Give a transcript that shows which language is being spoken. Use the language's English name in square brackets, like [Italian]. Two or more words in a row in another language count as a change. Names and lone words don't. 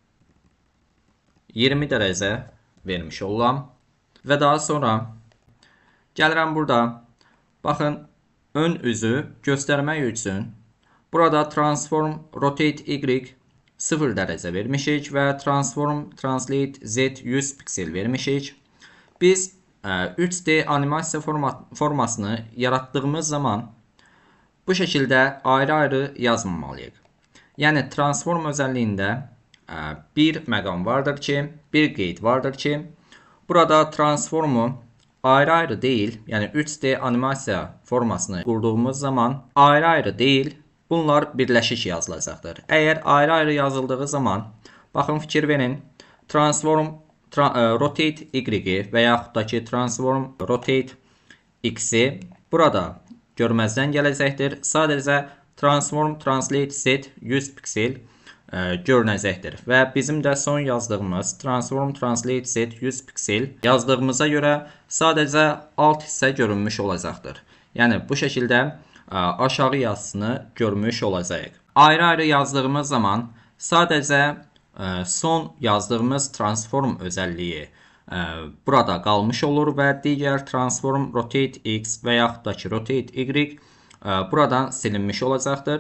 [Azerbaijani] 20 dərəcə vermiş oluram və daha sonra gəlirəm burada, baxın, ön üzü göstərmək üçün burada [English] transform rotate y [Azerbaijani] 0 dərəcə vermişik və [English] transform translate z [Azerbaijani] 100 piksel vermişik. Biz 3D animasiya formasını yaratdığımız zaman bu şəkildə ayrı-ayrı yazmamalıyıq. Yəni transform özəlliyində bir məqam vardır ki, bir qeyd vardır ki, burada transformu ayrı-ayrı deyil, yəni 3D animasiya formasını qurduğumuz zaman ayrı-ayrı deyil, bunlar birləşik yazılacaqdır. Əgər ayrı-ayrı yazıldığı zaman, baxın, fikir verin, [English] transform rotate y-i [Azerbaijani] və yaxud da ki [English] transform rotate x-i [Azerbaijani] burada görməzdən gələcəkdir. Sadəcə [English] transform translate z [Azerbaijani] 100 piksel görünəcəkdir. Və bizim də son yazdığımız [English] transform translate z [Azerbaijani] 100 piksel yazdığımıza görə sadəcə alt hissə görünmüş olacaqdır. Yəni bu şəkildə aşağı yazısını görmüş olacağıq. Ayrı-ayrı yazdığımız zaman sadəcə son yazdığımız transform özəlliyi burada qalmış olur və digər [English] transform rotate x [Azerbaijani] və yaxud da ki [English] rotate y [Azerbaijani] buradan silinmiş olacaqdır.